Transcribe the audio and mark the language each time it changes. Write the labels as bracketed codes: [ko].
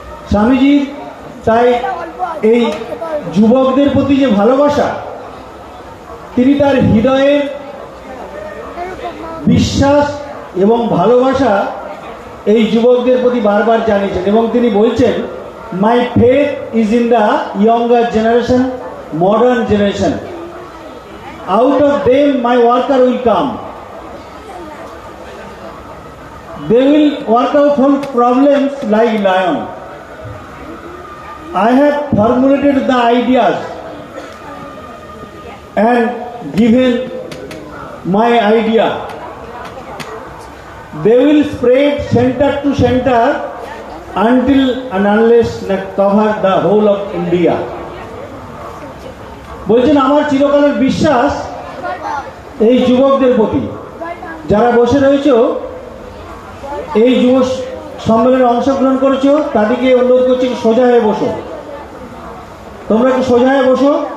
[bn] স্বামীজির তাই এই যুবকদের প্রতি যে ভালোবাসা, তিনি তার হৃদয়ের বিশ্বাস এবং ভালোবাসা এই যুবকদের প্রতি বারবার জানিয়েছেন। এবং তিনি বলছেন, [en] My faith is in the younger generation, modern generation. Out of them my worker will come. They will work out all problems like lion. I have formulated the ideas and given my idea. They will spread center to center until and unless not cover the whole of India. [bn] বলছেন আমার চিরকালের বিশ্বাস এই যুবকদের প্রতি। যারা বসে রয়েছে এই যুব সম্মেলনে অংশগ্রহণ করেছো তাদেরকে অনুরোধ করছি সোজা হয়ে বসো। তোমরা একটু সোজা হয়ে বসো।